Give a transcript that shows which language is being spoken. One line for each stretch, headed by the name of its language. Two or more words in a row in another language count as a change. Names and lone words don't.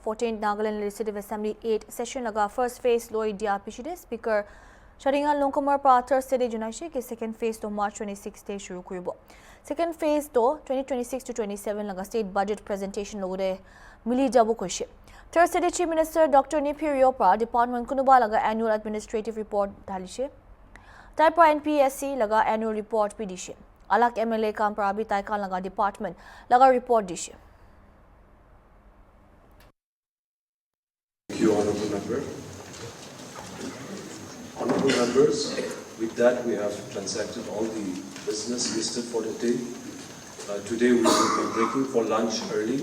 Naga Pidgin: 14th Nagaland Legislative Assembly 8 session laga
English: first phase
Naga Pidgin: loi dia pichide speaker Sharinga Longkumar pra Thursday de junai ke
English: second phase
Naga Pidgin: to March 26 day shuru kuribo.
English: Second phase
Naga Pidgin: to 2026 to 27 laga
English: state budget presentation
Naga Pidgin: logode mili jabu koise. Thursday de Chief Minister Dr. Nipirio pra department kunuba laga
English: annual administrative report
Naga Pidgin: dhalishe. Type NPSC laga
English: annual report
Naga Pidgin: pidishe. Alak MLA kam pra abi taikan laga department laga report dishe.
English: Thank you, Honourable Member. Honourable Members, with that we have transacted all the business listed for the day. Today we will be breaking for lunch early.